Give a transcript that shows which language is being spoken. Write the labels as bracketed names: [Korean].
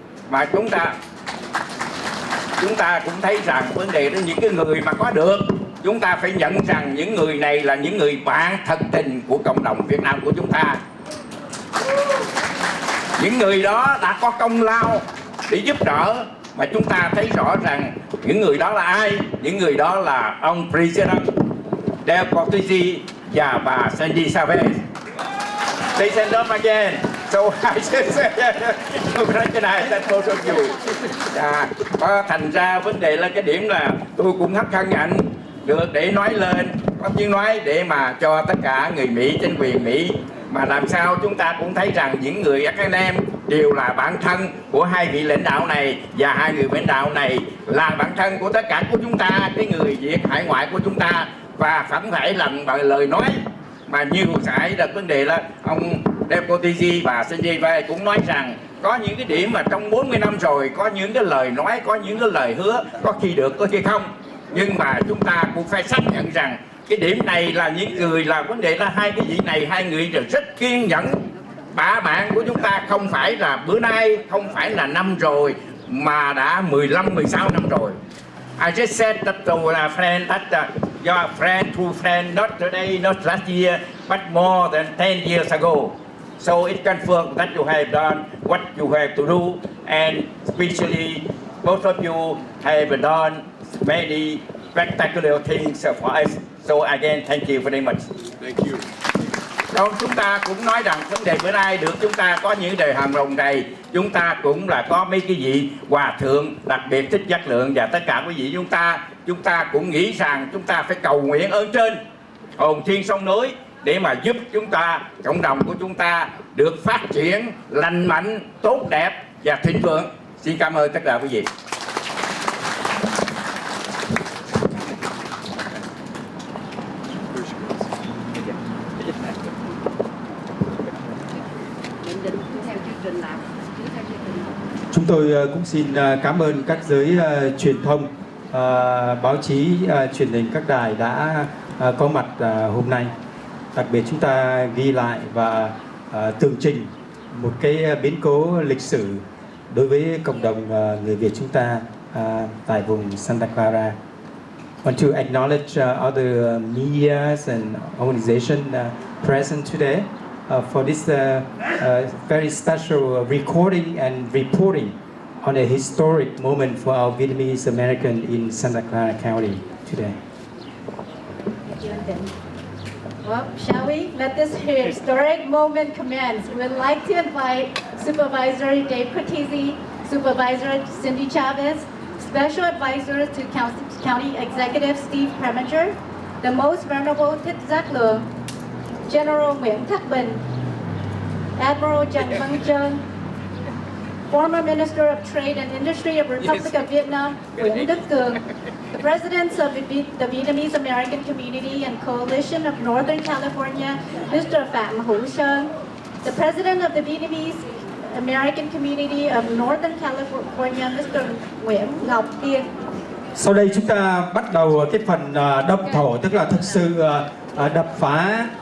[Vietnamese] Mà chúng ta cũng thấy rằng vấn đề đó, những cái người mà có được, chúng ta phải nhận rằng những người này là những người bạn thật tình của cộng đồng Việt Nam của chúng ta. Những người đó đã có công lao để giúp đỡ, mà chúng ta thấy rõ rằng những người đó là ai? Những người đó là ông President Del Cortese và bà Sandy Chavez. [English] They stand up again. So I just recognize that both of you. [Vietnamese] Có thành ra vấn đề là cái điểm là tôi cũng rất hân hạnh được để nói lên, có tiếng nói để mà cho tất cả người Mỹ, chính quyền Mỹ, mà làm sao chúng ta cũng thấy rằng những người anh em đều là bạn thân của hai vị lãnh đạo này, và hai người lãnh đạo này là bạn thân của tất cả của chúng ta, cái người Việt hải ngoại của chúng ta, và vẫn phải làm bằng lời nói. Mà như hồi nãy là vấn đề là ông Del Cortese và Sandy cũng nói rằng có những cái điểm mà trong 40 năm rồi, có những cái lời nói, có những cái lời hứa, có khi được, có khi không. Nhưng mà chúng ta cũng phải xác nhận rằng cái điểm này là những người, là vấn đề là hai cái vị này, hai người rất kiên nhẫn. Bạn của chúng ta không phải là bữa nay, không phải là năm rồi, mà đã 15, 16 năm rồi. [English] I just said that to a friend that your friend, true friend, not today, not last year, but more than 10 years ago. So it confirms that you have done what you have to do, and especially both of you have done many spectacular things for us. So again, thank you very much. Thank you. [Vietnamese] Còn chúng ta cũng nói rằng vấn đề bữa nay được chúng ta có những đề hàm rồng đầy, chúng ta cũng là có mấy cái vị hòa thượng đặc biệt thích chất lượng, và tất cả quý vị chúng ta cũng nghĩ rằng chúng ta phải cầu nguyện ơn trên hồn thiên sông núi để mà giúp chúng ta, cộng đồng của chúng ta được phát triển lành mạnh, tốt đẹp và thịnh vượng. Xin cảm ơn tất cả quý vị. Chúng tôi cũng xin cảm ơn các giới truyền thông, báo chí, truyền hình các đài đã có mặt hôm nay. Đặc biệt chúng ta ghi lại và tường trình một cái biến cố lịch sử đối với cộng đồng người Việt chúng ta tại vùng Santa Clara. [English] Want to acknowledge other medias and organizations present today for this very special recording and reporting on a historic moment for our Vietnamese American in Santa Clara County today. Well, shall we? Let this historic moment commence. We'd like to invite Supervisor Dave Cortese, Supervisor Cindy Chavez, Special Advisor to County Executive Steve Preminger, the Most Venerable Thích Giác Lượng, General Nguyễn Thác Bình, Admiral Trần Văn Trơn, former Minister of Trade and Industry of Republic of Vietnam, Nguyễn Đức Cường, the presidents of the Vietnamese American Community and Coalition of Northern California, Mr. Phạm Hữu Sơn, the president of the Vietnamese American Community of Northern California, Mr. Nguyễn Ngọc Tiên. [Vietnamese] Sau đây chúng ta bắt đầu cái phần động thổ, tức là thực sự đập phá.